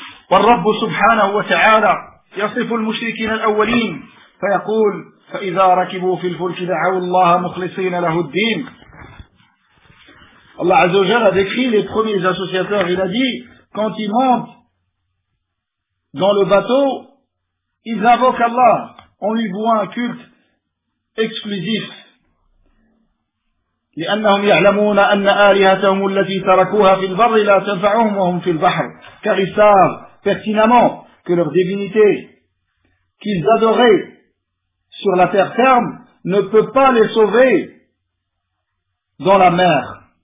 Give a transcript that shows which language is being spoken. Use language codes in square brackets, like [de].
[ar] وَالرَّبُّ سُبْحَانَهُ وَتَعَالَى يَصِفُ الْمُشْرِكِينَ الْأَوَّلِينَ فَيَقُولُ فإذا ركبوا في الفلك دعوا الله مخلصين له الدين. [fr] Allah [ar] عز وجل [fr] a décrit les premiers associateurs. Il a dit, quand ils montent dans le bateau, ils invoquent Allah. On lui voit un culte exclusif. [ar] لأنهم يعلمون أن آلهتهم التي تركوها في البر لا تنفعهم وهم في البحر. [fr] Car ils savent pertinemment que leur divinité qu'ils adoraient sur la terre ferme, ne peut pas les sauver dans la mer.